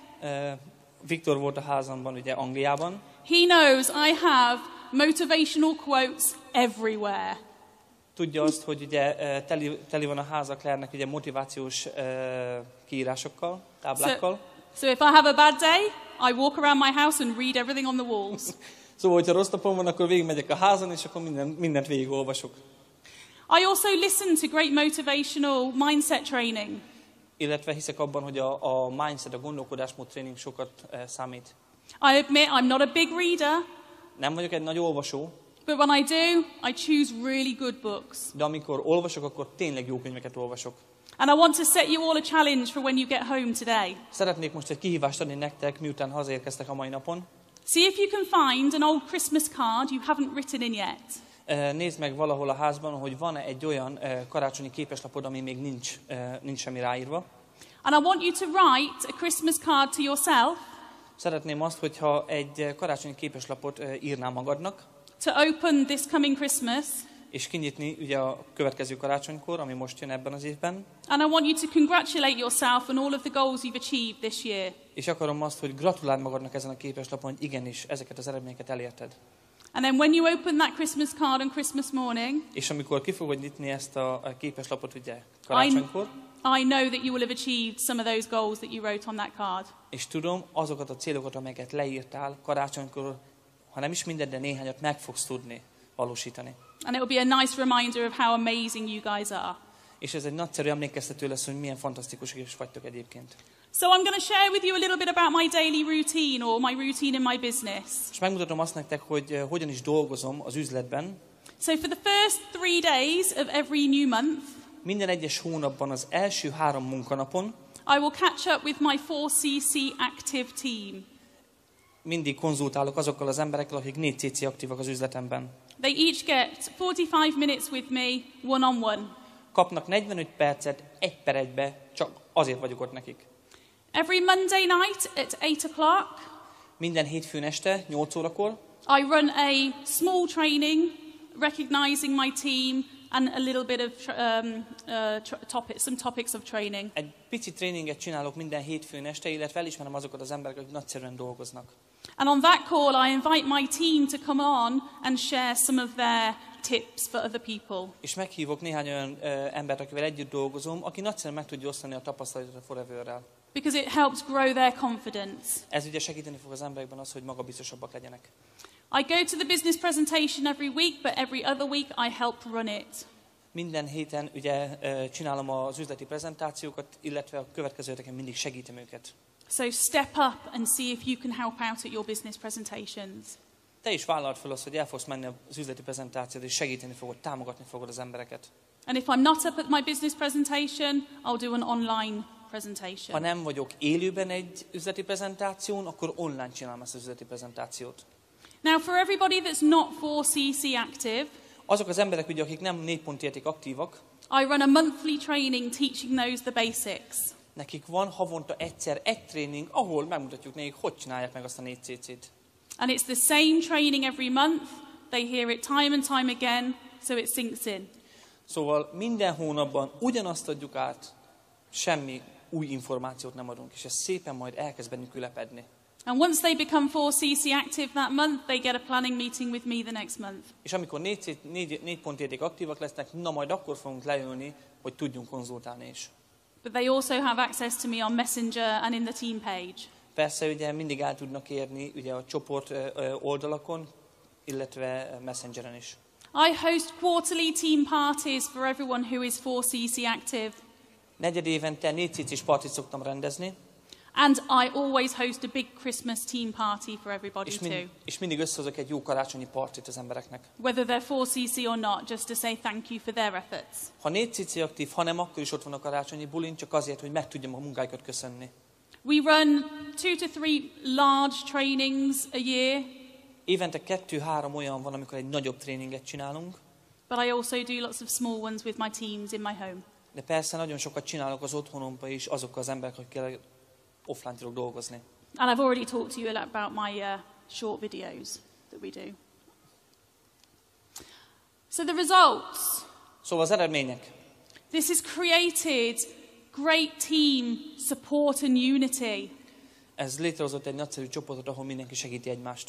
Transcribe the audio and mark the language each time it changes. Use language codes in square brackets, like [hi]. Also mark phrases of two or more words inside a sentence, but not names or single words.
[hu] Viktor volt a házamban, ugye Angliában. [en] He knows I have motivational quotes everywhere. [hu] Tudja azt, hogy ugye teli van a háza Claire-nek ugye motivációs kiírásokkal, táblákkal. [en] So if I have a bad day, I walk around my house and read everything on the walls. [hu] Szóval, hogyha rossz napom van, akkor végigmegyek a házon, és akkor mindent végigolvasok. [en] I also listen to great motivational mindset training. [hu] Illetve hiszek abban, hogy a mindset, a gondolkodásmód tréning sokat számít. [en] I admit I'm not a big reader, [hu] Nem vagyok egy nagy olvasó, [en] but when I do, I choose really good books. [hu] de amikor olvasok, akkor tényleg jó könyveket olvasok. [en] And I want to set you all a challenge for when you get home today. [hu] Szeretnék most egy kihívást adni nektek, miután hazaérkeztek a mai napon. [en] See if you can find an old Christmas card you haven't written in yet. [hu] Nézd meg valahol a házban, hogy van-e egy olyan karácsonyi képeslapod, ami még nincs semmi ráírva. [en] And I want you to write a Christmas card to yourself. [hu] Szeretném azt, hogyha egy karácsonyi képeslapot írnál magadnak, [en] To open this coming Christmas. [hu] és kinyitni ugye a következő karácsonykor, ami most jön ebben az évben. [en] And I want you to congratulate yourself on all of the goals you've achieved this year. [hu] És akarom azt, hogy gratuláld magadnak ezen a képeslapon, hogy igenis, ezeket az eredményeket elérted. [en] And then when you open that Christmas card on Christmas morning, [hu] És amikor ki fogod nyitni ezt a képeslapot ugye karácsonykor, [en] I know that you will have achieved some of those goals that you wrote on that card. [hu] és tudom, azokat a célokat, amelyeket leírtál karácsonykor, ha nem is mindent, de néhányat meg fogsz tudni valósítani. [en] And it will be a nice reminder of how amazing you guys are. [hu] És ez egy nagyszerű emlékeztető lesz, hogy milyen fantasztikusak is vagytok egyébként. [en] So I'm going to share with you a little bit about my daily routine or my routine in my business. [hu] És megmutatom azt nektek, hogy hogyan is dolgozom az üzletben. [en] So for the first 3 days of every new month, [hu] Minden egyes hónapban az első 3 munkanapon [en] I will catch up with my 4cc active team. [hu] mindig konzultálok azokkal az emberekkel, akik 4cc aktívak az üzletemben. [en] They each get 45 minutes with me, one-on-one. [hu] Kapnak 45 percet 1-1-be, csak azért vagyok ott nekik. [en] Every Monday night at 8 o'clock, [hu] Minden hétfőn este, 8 órakor [en] I run a small training, recognizing my team and a little bit of some topics of training. [hu] egy pici tréninget csinálok minden hétfőn este, illetve elismerem azokat az embereket, akik nagyszerűen dolgoznak. [en] And on that call, I invite my team to come on and share some of their tips for other people. [hu] És meghívok néhány olyan embert, akivel együtt dolgozom, aki nagyszerűen meg tudja osztani a tapasztalatot a Foreverrel. [en] Because it helps grow their confidence. [hu] Ez ugye segíteni fog az emberekben az, hogy magabiztosabbak legyenek. [en] I go to the business presentation every week, but every other week I help run it. [hu] Minden héten ugye csinálom az üzleti prezentációkat, illetve a következő heteken mindig segítem őket. [en] So step up and see if you can help out at your business presentations. [hu] Te is vállald fel azt, hogy el fogsz menni az üzleti prezentációt, és segíteni fogod, támogatni fogod az embereket. [en] And if I'm not up at my business presentation, I'll do an online presentation. [hu] Ha nem vagyok élőben egy üzleti prezentáción, akkor online csinálom ezt az üzleti prezentációt. [en] Now, for everybody that's not 4cc active, [hu] Azok az emberek, ugye, akik nem 4 pont érték aktívak, [en] I run a monthly training teaching those the basics. [hu] nekik van havonta egyszer egy tréning, ahol megmutatjuk nekik, hogy csinálják meg azt a 4cc-t. [en] And it's the same training every month. They hear it time and time again, so it sinks in. [hu] Szóval minden hónapban ugyanazt adjuk át, semmi új információt nem adunk, és ez szépen majd elkezd bennük ülepedni. [en] And once they become 4cc active that month, they get a planning meeting with me the next month. [hu] És amikor 4 pontjegyek aktívak lesznek, na majd akkor fogunk leülni, hogy tudjunk konzultálni is. [en] But they also have access to me on Messenger and in the team page. [hu] Persze ugye mindig el tudnak érni ugye a csoport oldalakon, illetve Messengeren is. [en] I host quarterly team parties for everyone who is 4cc active. [hu] Negyed évente 4cc-s partit szoktam rendezni. [en] And I always host a big Christmas team party for everybody too. [hu] És mindig összehozok egy jó karácsonyi partit az embereknek. [en] Whether they're 4cc or not, just to say thank you for their efforts. [hu] Ha 4cc aktív, ha nem, akkor is ott van a karácsonyi bulin, csak azért, hogy meg tudjam a munkáikat köszönni. [en] We run 2 to 3 large trainings a year. [hu] Évente 2-3 olyan van, amikor egy nagyobb tréninget csinálunk. [en] But I also do lots of small ones with my teams in my home. [hu] De persze nagyon sokat csinálok az otthonomban is, azokkal az emberek, akikkel offline tudok dolgozni. [en] And I've already talked to you about my short videos that we do. So the results. [hu] Szóval az eredmények. [en] This has created great team support and unity. [hu] Ez létrehozott egy nagyszerű csoportot, ahol mindenki segíti egymást.